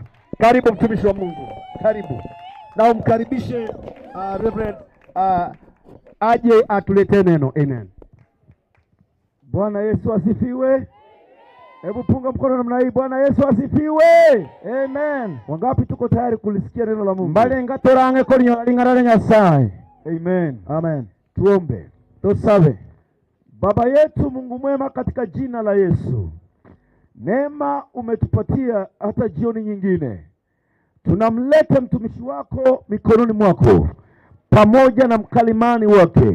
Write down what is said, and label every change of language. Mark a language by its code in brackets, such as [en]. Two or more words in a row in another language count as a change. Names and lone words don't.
[sw] Karibu mtumishi wa Mungu, karibu. Na umkaribishe Reverend aje atulete neno. Amen. Bwana Yesu asifiwe. Hebu punga mkono namna hii. Bwana Yesu asifiwe. Amen. Wangapi tuko tayari kulisikia neno la Mungu? [guz] Mbali ngatorange konyo lingarare Nyasaye. [sw] Amen. Amen. Tuombe. Tusabe. Baba yetu Mungu mwema, katika jina la Yesu, neema umetupatia hata jioni nyingine. Tunamleta mtumishi wako mikononi mwako pamoja na mkalimani wake.